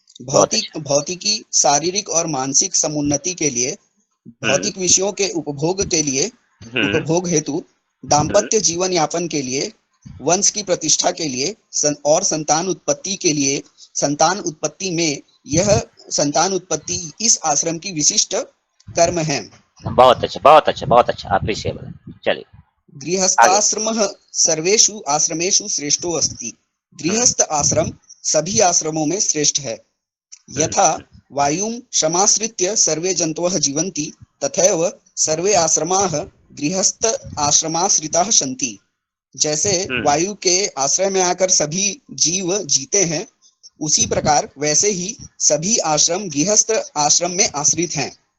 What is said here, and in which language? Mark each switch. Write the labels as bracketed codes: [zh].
[hi] भौतिकी शारीरिक और मानसिक समुन्नति के लिए, भौतिक विषयों के उपभोग के लिए, उपभोग हेतु, दाम्पत्य जीवन यापन के लिए, वंश की प्रतिष्ठा के लिए और संतान उत्पत्ति के लिए, संतान उत्पत्ति में यह संतान उत्पत्ति इस आश्रम की विशिष्ट कर्म है। बहुत अच्छा, बहुत अच्छा, बहुत अच्छा, अप्रिशिएबल। चलिए। [sa] गृहस्थाश्रमः सर्वेषु आश्रमेषु श्रेष्ठो अस्ति। [hi] गृहस्थ आश्रम सभी आश्रमों में श्रेष्ठ है। [sa] यथा वायुं समाश्रित्य सर्वे जन्तवः जीवन्ति तथैव सर्वे आश्रमाः गृहस्थ आश्रमाश्रिताः सन्ति। [hi] जैसे वायु के आश्रय में आकर सभी जीव जीते हैं, उसी प्रकार वैसे ही सभी आश्रम गृहस्थ आश्रम में आश्रित हैं।